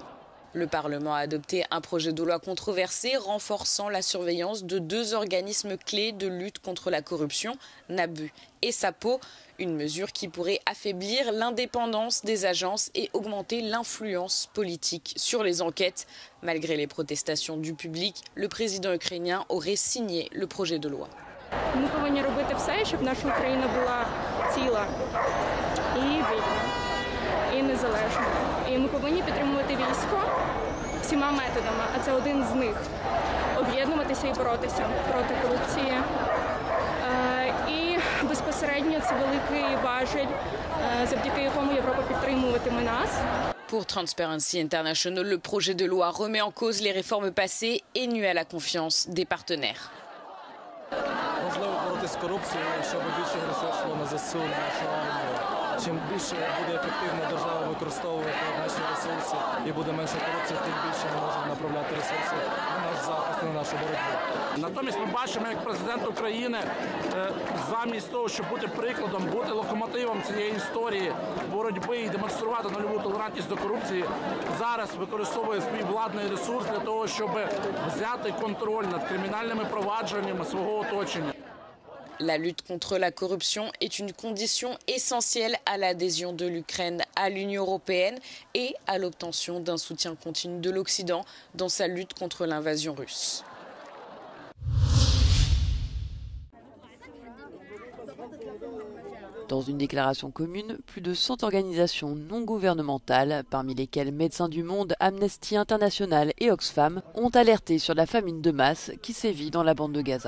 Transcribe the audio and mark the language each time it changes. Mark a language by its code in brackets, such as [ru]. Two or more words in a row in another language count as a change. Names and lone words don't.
[fr] Le Parlement a adopté un projet de loi controversé renforçant la surveillance de deux organismes clés de lutte contre la corruption, NABU et SAPO, une mesure qui pourrait affaiblir l'indépendance des agences et augmenter l'influence politique sur les enquêtes. Malgré les protestations du public, le président ukrainien aurait signé le projet de loi. [uk] Ми повинні робити все, щоб наша Україна була ціла і вільна, і незалежна. І ми повинні підтримувати військо всіма методами, а це один з них. Об'єднуватися і боротися проти корупції. І безпосередньо це великий важіль, завдяки якому Європа підтримуватиме нас. [fr] Pour Transparency International, le projet de loi remet en cause les réformes passées et nuit à la confiance des partenaires. [uk] Важливо боротися з корупцією, щоб більше грошей йшло на ЗСУ, на нашу армію. Чим більше буде ефективно держава використовувати наші ресурси і буде менше корупції, тим більше ми можемо направляти ресурси на наш захист, на нашу боротьбу. Натомість ми бачимо, як президент України замість того, щоб бути прикладом, бути локомотивом цієї історії боротьби і демонструвати нульову толерантність до корупції, зараз використовує свій владний ресурс для того, щоб взяти контроль над кримінальними провадженнями свого оточення. [fr] La lutte contre la corruption est une condition essentielle à l'adhésion de l'Ukraine à l'Union européenne et à l'obtention d'un soutien continu de l'Occident dans sa lutte contre l'invasion russe. Dans une déclaration commune, plus de 100 organisations non gouvernementales, parmi lesquelles Médecins du Monde, Amnesty International et Oxfam, ont alerté sur la famine de masse qui sévit dans la bande de Gaza.